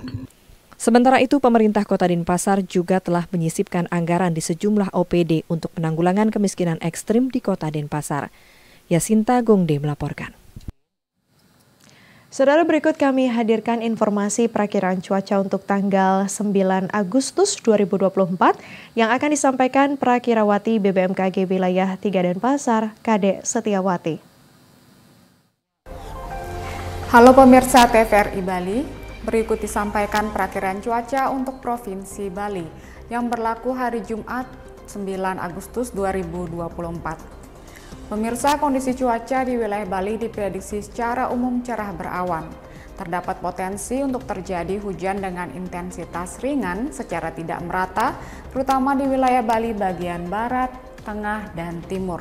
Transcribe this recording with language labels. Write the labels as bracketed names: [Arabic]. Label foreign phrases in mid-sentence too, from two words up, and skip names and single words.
[Indonesian] Sementara itu, pemerintah Kota Denpasar juga telah menyisipkan anggaran di sejumlah OPD untuk penanggulangan kemiskinan ekstrim di Kota Denpasar. Yasinta Gongde melaporkan. Saudara, berikut kami hadirkan informasi perakiran cuaca untuk tanggal 9 Agustus 2024 yang akan disampaikan Prakirawati BBMKG Wilayah 3 Denpasar, Kade Setiawati. Halo pemirsa TVRI Bali. Berikut disampaikan perakiran cuaca untuk Provinsi Bali yang berlaku hari Jumat 9 Agustus 2024. Pemirsa, kondisi cuaca di wilayah Bali diprediksi secara umum cerah berawan. Terdapat potensi untuk terjadi hujan dengan intensitas ringan secara tidak merata, terutama di wilayah Bali bagian barat, tengah, dan timur.